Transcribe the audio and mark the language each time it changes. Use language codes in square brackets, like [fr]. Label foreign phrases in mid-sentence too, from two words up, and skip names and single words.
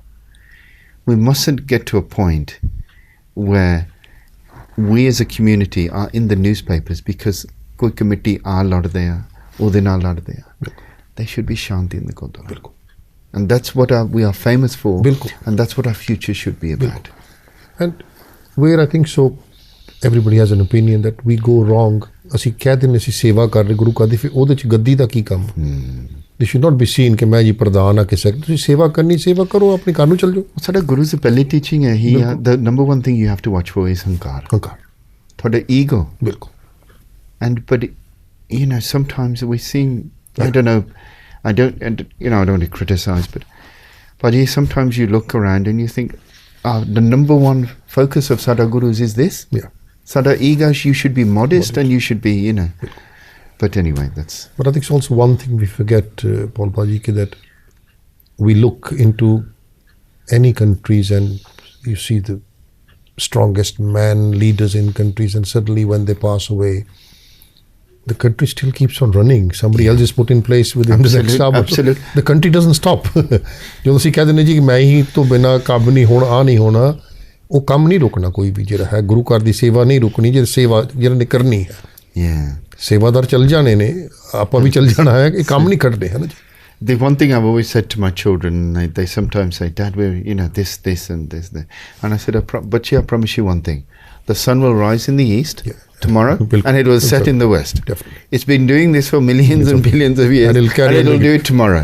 [en] We mustn't get to a point where we as a community are in the newspapers because [pa] ਕੋਈ ਕਮੇਟੀ ਆ [en] lad there or they not lad there. They should be shanti in the Gurdwara. Bilkul. And that's what we are famous for. Bilkul. And that's what our future should be about. Bilkul. And where I think so, everybody has an opinion that we go wrong. [pa] ਅਸੀਂ ਕਹਿ ਦਿੰਦੇ ਅਸੀਂ ਸੇਵਾ ਕਰ ਰਹੇ ਗੁਰੂ ਕਾਦੀ ਫਿਰ ਉਹਦੇ ਚ ਗੱਦੀ ਦਾ ਕੀ ਕੰਮ [en] they should not be seen [pa] ਕਿ ਮੈਂ ਜੀ ਪ੍ਰਧਾਨ ਆ ਕਿਸੇ ਤੁਸੀਂ ਸੇਵਾ ਕਰਨੀ ਸੇਵਾ ਕਰੋ ਆਪਣੇ ਘਰ ਨੂੰ ਚਲ ਜਾਓ ਸਾਡਾ ਗੁਰੂ ਦੀ ਪਹਿਲੀ ਟੀਚਿੰਗ ਹੈ ਹੀ [en] the number one thing you have to watch for is [pa] ਹੰਕਾਰ ਤੁਹਾਡਾ [en] ego ਬਿਲਕੁਲ and but you know sometimes we seem I don't know I don't want to criticize but sometimes you look around and you think the number one focus of Sada Gurus is this Sada ego, you should be modest and you should be, you know. But anyway, that's... But I think it's also one thing we forget, Paul Baji, that we look into any countries and you see the strongest man leaders in countries and suddenly when they pass away, the country still keeps on running. Somebody else is put in place within the next hour. Absolutely. The country doesn't stop. [pa] ਜਦੋਂ ਅਸੀਂ ਕਹਿ ਦਿੰਦੇ ਜੀ ਕਿ ਮੈਂ ਹੀ ਤੋਂ ਬਿਨਾਂ ਕੰਮ ਨਹੀਂ ਹੋਣਾ ਆ ਨਹੀਂ ਹੋਣਾ ਉਹ ਕੰਮ ਨਹੀਂ ਰੁਕਣਾ ਕੋਈ ਵੀ ਜਿਹੜਾ ਹੈ ਗੁਰੂ ਘਰ ਦੀ ਸੇਵਾ ਨਹੀਂ ਰੁਕਣੀ ਜੇ ਸੇਵਾ ਜਿਹੜਾ ਨੇ ਕਰਨੀ ਹੈ ਸੇਵਾਦਾਰ ਚੱਲ ਜਾਣੇ ਨੇ ਆਪਾਂ ਵੀ ਚੱਲ ਜਾਣਾ ਹੈ ਇਹ ਕੰਮ ਨਹੀਂ ਕੱਢਦੇ ਹੈ ਨਾ ਜੀ [en] The one thing I've always said to my children, they sometimes say, Dad, we're, this and this. And I said, but I promise you one thing. The sun will rise in the east tomorrow and it will set in the west. Definitely. It's been doing this for millions and billions of years and it will do it tomorrow.